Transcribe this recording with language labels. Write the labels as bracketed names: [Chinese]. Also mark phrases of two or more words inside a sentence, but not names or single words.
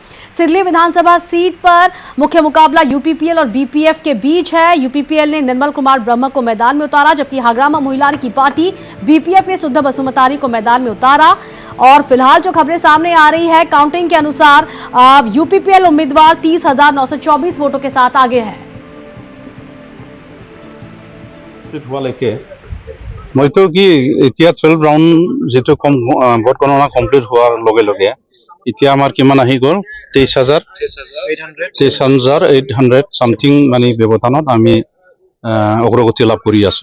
[Hindi] सिदली विधानसभा सीट पर मुख्य मुकाबला यूपीपीएल और बीपीएफ के बीच है। यूपीपीएल ने निर्मल कुमार ब्रह्मा को मैदान में उतारा, जबकि हाग्रामा महिलारी की पार्टी बीपीएफ ने सुधा बसुमतारी को मैदान में उतारा। और फिलहाल जो खबरें सामने आ रही है काउंटिंग के अनुसार यूपीपीएल उम्मीदवार 30,924 वोटों के साथ आगे है। [Assamese] মইতো কি এতিয়া 12 ৰাউণ্ড যেটো ভোট গণনা কমপ্লিট হোৱাৰ লগে লগে এতিয়া আমাৰ কিমান আহি গ'ল 23,800 সামথিং মানে ব্যৱধানত আমি অগ্ৰগতি লাভ কৰি আছো।